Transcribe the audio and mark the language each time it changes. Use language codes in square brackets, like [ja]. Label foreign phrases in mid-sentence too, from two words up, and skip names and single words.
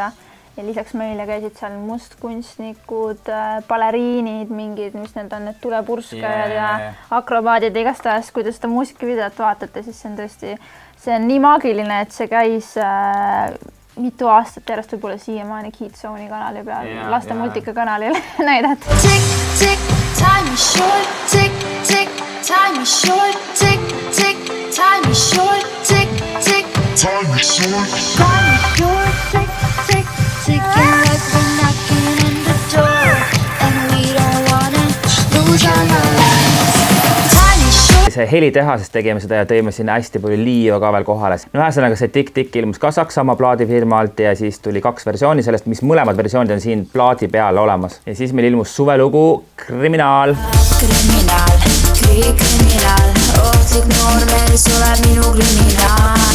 [et] Ja lisaks meile käisid seal mustkunstnikud, baleriinid, mingid, mis need on, need tulepurskajad ja akrobaadid igastahes, kui te seda muusikavideot vaatate, siis see on tõesti, see on nii maagiline, et see käis mitu aastat järjest võib-olla siiamaani Kidzone'i kanali peal, laste multika kanalil näidata. [en] Tick, tick, time is short, tick, tick, time is short, tick, tick, time is short, tick, tick, time is short, time is short, tick, tick, ticking like we're knocking on the door, and we don't wanna lose our minds. [et] See helitehasest tegime seda ja tõime sinna hästi palju liiva ka veel kohale. No ühesõnaga see Tik-Tik ilmus ka Saksamaa plaadifirmalt ja siis tuli 2 versiooni sellest, mis mõlemad versioonid on siin plaadi peal olemas. Ja siis meil ilmus suvelugu Kriminaal. Kriminaal, kriminaal, ohtlik noormees oleb minu kriminaal.